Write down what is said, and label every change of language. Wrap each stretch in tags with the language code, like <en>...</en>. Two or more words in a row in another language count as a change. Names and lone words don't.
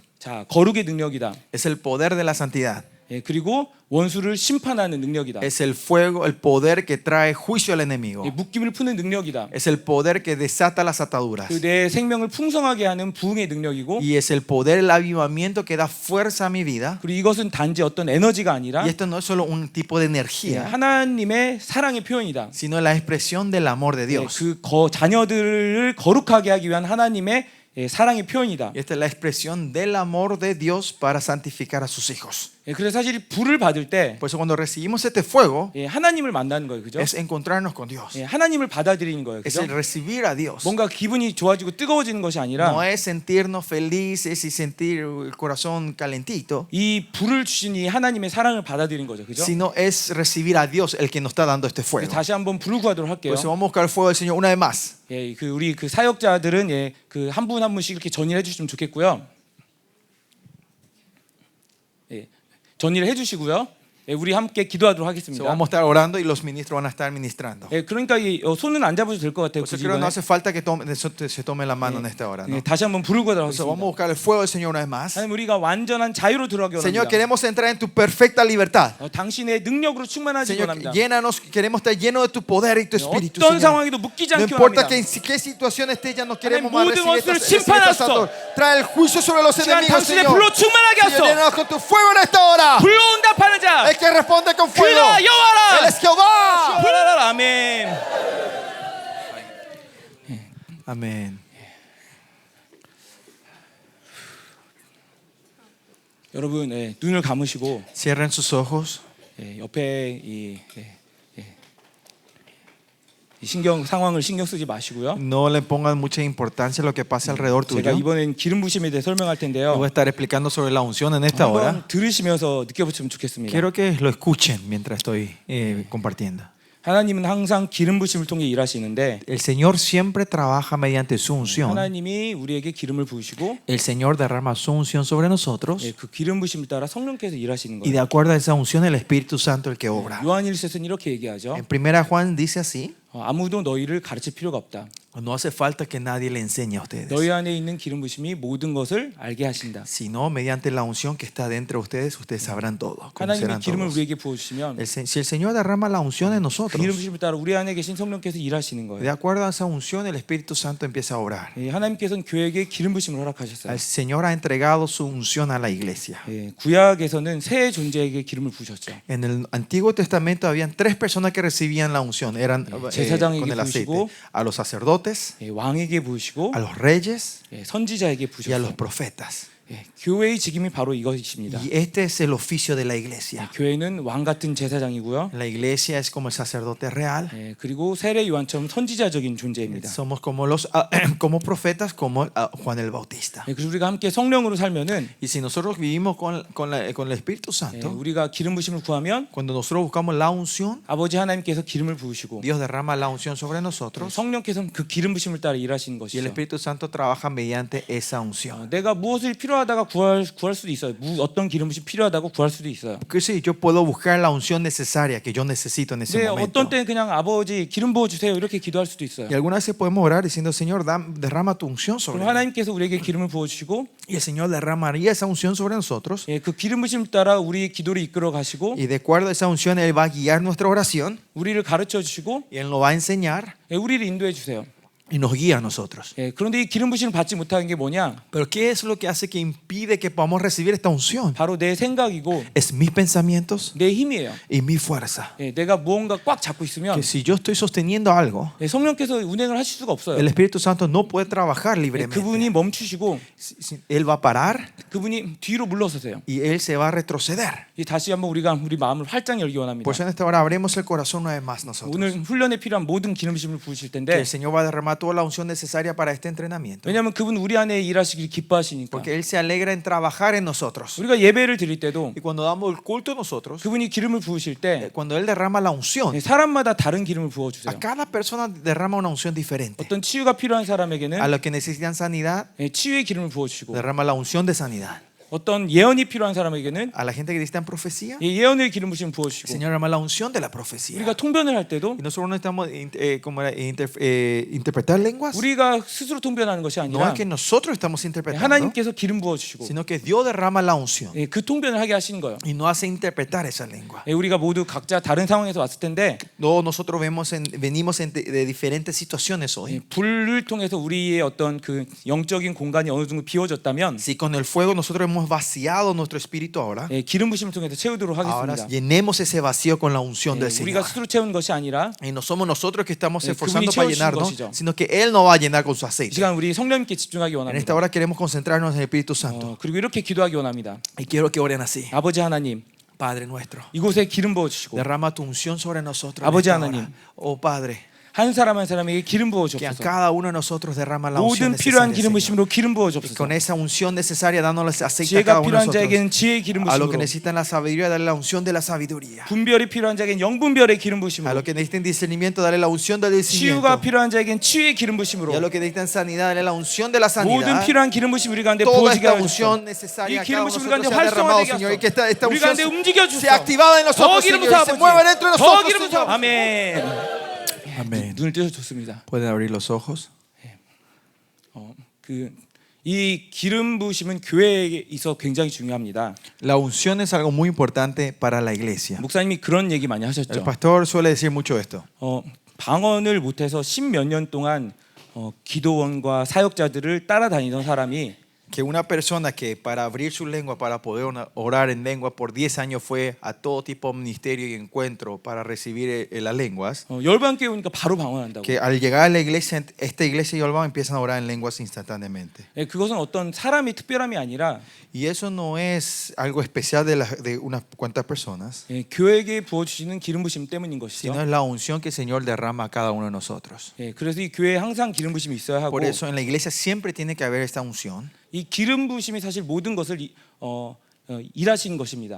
<ko>자, 거룩의 능력이다.</ko> <es>Es el poder de la santidad.</es> <ko>그리고 원수를 심판하는 능력이다.</ko> <es>Es el fuego, el poder que trae juicio al enemigo.</es> <ko>묶임을 푸는 능력이다.</ko> <es>Es el poder que desata las ataduras.</es> <ko>내 생명을 풍성하게 하는 부흥의 능력이고,</ko> <es>Y es el poder, el avivamiento que da fuerza a mi vida.</es> <ko>그리고 이것은 단지 어떤 에너지가 아니라</ko> <es>Y esto no es solo un tipo de energía,</es> <ko>하나님의 사랑의 표현이다.</ko> <es>sino la expresión del amor de Dios.</es> <ko>자녀들을 거룩하게 하기 위한 하나님의 사랑의 표현이다.</ko> <es>Y esta es la expresión del amor de Dios para santificar a sus hijos.</es> <ko>그래서 사실 불을 받을 때</ko> <es>Por eso cuando recibimos este fuego,</es> <ko>하나님을 만나는 거예요, 그죠?</ko> <es>es encontrarnos con Dios.</es> <ko>하나님을 받아들이는 거예요,</ko> <es>Es</es> <ko>그죠?</ko> <es>el recibir a Dios.</es> <ko>뭔가 기분이 좋아지고 뜨거워지는 것이 아니라</ko> <es>No es sentirnos felices y sentir el corazón calentito,</es> <ko>이 불을 주신 이 하나님의 사랑을 받아들이는 거죠, 그죠?</ko> <es>sino es recibir a Dios el que nos está dando este fuego.</es> <ko>다시 한번 불을 구하도록 할게요.</ko> <es>Por eso vamos a buscar el fuego del Señor una vez más.</es> <ko>우리 사역자들은 한 분 한 분씩 이렇게 전의를 해주시면 좋겠고요. 전의를 해주시고요. 우리 함께 기도하도록 So, 하겠습니다.</ko> <es>vamos a estar orando y los ministros van a estar ministrando.</es> <ko>그러니까 손은 안 잡아도 될 것 같아요.</ko> <es>Por eso</es> <ko>굳이</ko> <es>creo que no</es> <ko>이번에.</ko> <es>hace falta que se tome la mano en esta hora, ¿no?</es> <ko>다시 한번 불을 구하도록</ko> <es>Por eso vamos a</es> <ko>하겠습니다.</ko> <es>buscar el fuego del Señor una vez más.</es> <ko>하나님, 우리가 완전한 자유로 들어가기</ko> <es>Señor,</es> <ko>원합니다.</ko> <es>queremos entrar en tu perfecta libertad.</es> <ko>당신의 능력으로 충만하기</ko> <es>Señor,</es> <ko>원합니다.</ko> <es>llénanos, queremos estar llenos de tu poder y tu espíritu,</es> <ko>어떤</ko> <es>Señor.</es> <ko>상황에도 묶이지</ko> <es>No</es> <ko>않기</ko> <es>importa</es> <ko>원합니다.</ko> <es>qué situación esté, ya no queremos más</es> <ko>모든</ko> <es>recibir</es> <ko>것을</ko> <es>recibir</es> <ko>심판하소서.</ko> <es>dolor. Trae el juicio sobre los</es> <ko>시간</ko> <es>enemigos,</es> <ko>당신의</ko> <es>Señor.</es> <ko>불로 충만하게</ko> <es>Señor,</es> <ko>하소서.</ko> <es>llénanos con tu fuego en esta hora.</es> <ko>불러온답하는 자,</ko> <es>El que responde con fuego.</es> <ko>그가 여호와라.</ko> <es>Él es Jehová.</es> <ko>불러라. 아멘.</ko> <es>Amén.</es> <ko>여러분, 눈을 감으시고</ko> <es>Cierren sus ojos.</es> <ko>옆에 이 상황을 신경 쓰지 마시고요.</ko> <es>No le pongan mucha importancia a lo que pasa alrededor</es> <ko>제가</ko> <es>tuyo.</es> <ko>이번엔 기름 부심에 대해 설명할 텐데요.</ko> <es>Voy a estar explicando sobre la unción en esta hora.</es> <ko>한번 들으시면서 느껴보시면 좋겠습니다.</ko> <es>Quiero que lo escuchen mientras estoy compartiendo.</es> <ko>하나님은 항상 기름 부심을 통해 일하시는데</ko> <es>El Señor siempre trabaja mediante su unción.</es> <ko>하나님이 우리에게 기름을 부으시고</ko> <es>El Señor derrama su unción sobre nosotros</es> <ko>그 기름 부심을 따라 성령께서 일하시는</ko> <es>y de</es> <ko>거예요.</ko> <es>acuerdo a esa unción el Espíritu Santo el que obra.</es> <ko>요한일서는 이렇게 얘기하죠.</ko> <es>En primera Juan dice así:</es> <ko>아무도 너희를 가르칠 필요가 없다.</ko> <es>no hace falta que nadie le enseñe a ustedes,</es> <ko>너희 안에 있는 기름 부심이 모든 것을 알게 하신다.</ko> <es>sino mediante la unción que está dentro de ustedes, ustedes sabrán todo,</es> <ko>하나님이</ko> <es>conocerán</es> <ko>기름을</ko> <es>todo.</es> <ko>우리에게 부어주시면</ko> <es>Si el Señor derrama la unción en</es> <ko>기름</ko> <es>nosotros,</es> <ko>부심을 따라 우리 안에 계신 성령께서 일하시는</ko> <es>de</es> <ko>거예요.</ko> <es>acuerdo a esa unción el Espíritu Santo empieza a obrar.</es> <ko>하나님께서는 교회에게 기름 부심을 허락하셨어요.</ko> <es>El Señor ha entregado su unción a la iglesia.</es> <ko>구약에서는 새 존재에게 기름을 부으셨죠.</ko> <es>En el Antiguo Testamento habían tres personas que recibían la unción, eran con el aceite: a los sacerdotes,</es> <ko>왕에게 부으시고</ko> <es>a los reyes</es> <ko>선지자에게</ko> <es>y a los</es> <ko>부으셨어요.</ko> <es>profetas.</es> <ko>교회의 직임이 바로 이것입니다.</ko> <es>Y este es el oficio de la iglesia.</es> <ko>교회는 왕 같은 제사장이고요.</ko> <es>La iglesia es como el sacerdote real.</es> <ko>그리고 세례 요한처럼 선지자적인 존재입니다.</ko> <es>Somos como como profetas, como Juan el Bautista.</es> <ko>그래서 우리가 함께 성령으로 살면은</ko> <es>Y si nosotros vivimos con el Espíritu Santo,</es> <ko>우리가 기름 부심을 구하면</ko> <es>cuando nosotros buscamos la unción,</es> <ko>아버지 하나님께서 기름을 부으시고</ko> <es>Dios derrama la unción sobre nosotros</es> <ko>성령께서는 그 기름 부심을 따라 일하시는</ko> <es>y el</es> <ko>것이죠.</ko> <es>Espíritu Santo trabaja mediante esa unción.</es> <ko>내가 무엇을 필요하다가 구할 수도 있어요. 어떤 기름 부심 필요하다고 구할 수도 있어요.</ko> <es>Que sí, yo puedo buscar la unción necesaria que yo necesito en ese</es> <ko>근데</ko> <es>momento.</es> <ko>어떤 때는 그냥 아버지 기름 부어 주세요 이렇게 기도할 수도 있어요.</ko> <es>Y algunas veces podemos orar diciendo: Señor, derrama tu unción sobre</es> <ko>그럼</ko> <es>mí.</es> <ko>하나님께서 우리에게 기름을 부어 주시고</ko> <es>Y el Señor derramaría esa unción sobre nosotros.</es> <ko>그 기름 부심을 따라 우리의 기도를 이끌어 가시고</ko> <es>Y de acuerdo a esa unción, Él va a guiar nuestra oración</es> <ko>우리를 가르쳐 주시고</ko> <es>y Él nos va a enseñar</es> <ko>우리를 인도해 주세요.</ko> <es>y nos guía a nosotros.</es> <ko>예, 그런데 이 기름 부심을 받지 못하는 게 뭐냐?</ko> <es>Pero ¿qué es lo que hace que impide que podamos recibir esta unción?</es> <ko>바로 내 생각이고</ko> <es>Es mis pensamientos</es> <ko>내 힘이에요.</ko> <es>y mi fuerza.</es> <ko>예, 내가 무언가 꽉 잡고 있으면</ko> <es>Que si yo estoy sosteniendo algo,</es> <ko>예, 성령께서 운행을 하실 수가 없어요.</ko> <es>el Espíritu Santo no puede trabajar</es> <ko>예,</ko> <es>libremente.</es> <ko>그분이 멈추시고</ko> <es>Él va a parar</es> <ko>그분이 뒤로 물러서세요.</ko> <es>y Él se va a retroceder.</es> <ko>이 다시 한번 우리 마음을 활짝 열기 원합니다.</ko> <es>Por eso en esta hora abrimos el corazón una vez más nosotros.</es> <ko>오늘 훈련에 필요한 모든 기름 부심을 부으실</ko> <es>Que</es> <ko>텐데</ko> <es>el Señor va a derramar toda la unción necesaria para este entrenamiento.</es> <ko>왜냐하면 그분 우리 안에 일하시길 기뻐하시니까.</ko> <es>Porque Él se alegra en trabajar en nosotros.</es> <ko>우리가 예배를 드릴 때도</ko> <es>Y cuando damos el culto nosotros,</es> <ko>그분이 기름을 부으실 때</ko> <es>cuando Él derrama la unción,</es> <ko>예, 사람마다 다른 기름을 부어주세요.</ko> <es>a cada persona derrama una unción diferente.</es> <ko>어떤 치유가 필요한</ko> <es>A</es> <ko>사람에게는</ko> <es>los que necesitan sanidad,</es> <ko>예, 치유의 기름을 부어주시고</ko> <es>derrama la unción de sanidad.</es> <ko>어떤 예언이 필요한 사람에게는</ko> <es>A la gente que necesita profecía,</es> <ko>예, 예언의 기름 부심</ko> <es>el</es> <ko>부어주시고</ko> <es>Señor derrama la unción de la profecía.</es> <ko>우리가 통변을 할 때도</ko> <es>Y nosotros no necesitamos interpretar lenguas.</es> <ko>우리가 스스로 통변하는 것이</ko> <es>No</es> <ko>아니라</ko> <es>es que nosotros estamos interpretando,</es> <ko>하나님께서 기름 부어주시고</ko> <es>sino que Dios derrama la unción</es> <ko>예, 그 통변을 하게 하시는 거예요.</ko> <es>y nos hace interpretar esa lengua.</es> <ko>예, 우리가 모두 각자 다른 상황에서 왔을 텐데</ko> <es>Todos nosotros venimos de diferentes situaciones</es> <ko>예,</ko> <es>hoy.</es> <ko>불을 통해서 우리의 어떤 그 영적인 공간이 어느 정도 비워졌다면</ko> <es>Si con el fuego nosotros hemos vaciado nuestro espíritu ahora,</es> <ko>예, 기름 부심을 통해서 채우도록</ko> <es>ahora</es> <ko>하겠습니다.</ko> <es>llenemos ese vacío con la unción</es> <ko>예,</ko> <es>del</es> <ko>우리가</ko> <es>Señor.</es> <ko>스스로 채우는 것이 아니라</ko> <es>Y no somos nosotros que estamos</es> <ko>예,</ko> <es>esforzando</es> <ko>그분이</ko> <es>para</es> <ko>채우시는</ko> <es>llenarnos,</es> <ko>것이죠.</ko> <es>sino que Él nos va a llenar con su</es> <ko>이</ko> <es>aceite.</es> <ko>시간 우리 성령님께 집중하기</ko> <es>En esta</es> <ko>원합니다.</ko> <es>hora queremos concentrarnos en el Espíritu Santo.</es> <ko>그리고 이렇게 기도하기 원합니다.</ko> <es>Y quiero que oren así.</es> <ko>아버지 하나님,</ko> <es>Padre nuestro,</es> <ko>이곳에 기름 부어 주시고</ko> <es>derrama tu unción sobre nosotros. en</es> <ko>아버지</ko> <es>esta hora.</es> <ko>하나님.</ko> <es>Oh Padre,</es> <ko>한 사람 한 사람에게 기름 부어</ko> <es>que a</es> <ko>주옵소서.</ko> <es>cada uno de nosotros derrama la unción</es> <ko>모든 필요한</ko> <es>necesaria,</es> <ko>기름</ko> <es>Señor.</es> <ko>부심으로 기름 부어</ko> <es>Y</es> <ko>주옵소서.</ko> <es>con esa unción necesaria dándoles aceite a</es> <ko>지혜가</ko> <es>cada uno de</es> <ko>필요한</ko> <es>nosotros.</es> <ko>자에게는 지혜의 기름</ko> <es>A los que</es> <ko>부심으로,</ko> <es>necesitan la sabiduría, darle la unción de la sabiduría.</es> <ko>분별이 필요한 자에게는 영분별의 기름</ko> <es>A</es> <ko>부심으로,</ko> <es>los que necesiten discernimiento, darle la unción del discernimiento.</es> <ko>치유가 필요한 자에게는 치유의 기름</ko> <es>Y a</es> <ko>부심으로</ko> <es>los que necesitan sanidad, darle la unción de la</es> <ko>모든</ko> <es>sanidad.</es> <ko>필요한 기름 부심 우리 가운데</ko> <es>Toda</es> <ko>부어지게</ko> <es>esta</es> <ko>하소서.</ko> <es>unción</es> <ko>이</ko> <es>necesaria a cada</es> <ko>기름</ko> <es>uno de</es> <ko>부심 우리</ko> <es>nosotros</es> <ko>가운데</ko> <es>sea derramado,</es> <ko>활성화되게</ko> <es>Señor. Y</es> <ko>하소서.</ko> <es>que esta</es> <ko>우리</ko> <es>unción</es> <ko>가운데 움직여</ko> <es>sea activada en</es> <ko>주소서.</ko> <es>nosotros,</es> <ko>더 기름</ko> <es>Señor.</es> <ko>부어</ko> <es>Se mueva dentro de</es> <ko>더</ko> <es>nosotros,</es> <ko>기름 부어.</ko> <es>Señor.</es> <ko>아멘.</ko> <es>Amén.</es> <ko>눈을 뜨셔 좋습니다.</ko> <es>Pueden abrir los ojos.</es> <ko>이 기름 부심은 교회에 있어 굉장히 중요합니다.</ko> <es>La unción es algo muy importante para la iglesia.</es> <ko>목사님이 그런 얘기 많이</ko> <es>El</es> <ko>하셨죠.</ko> <es>pastor suele decir mucho esto.</es> <ko>방언을 못해서 10몇 년 동안 기도원과 사역자들을 따라다니던 사람이</ko> <es>Que una persona que para abrir su lengua, para poder orar en lengua por 10 años fue a todo tipo de ministerio y encuentro para recibir las lenguas,</es> <ko>열반교회 오니까 바로 방언한다고.</ko> <es>que al llegar a la iglesia, esta iglesia y Olván empiezan a orar en lenguas instantáneamente.</es> <ko>그것은 어떤 사람의 특별함이 아니라</ko> <es>Y eso no es algo especial de unas cuantas personas,</es> <ko>교회에게 부어주시는 기름 부심 때문인 것이죠.</ko> <es>sino es la unción que el Señor derrama a cada uno de nosotros.</es> <ko>그래서 이 교회에 항상 기름 부심이 있어야 하고</ko> <es>Por eso en la iglesia siempre tiene que haber esta unción.</es> <ko>이 기름 부심이 사실 모든 것을 일하시는 것입니다.</ko>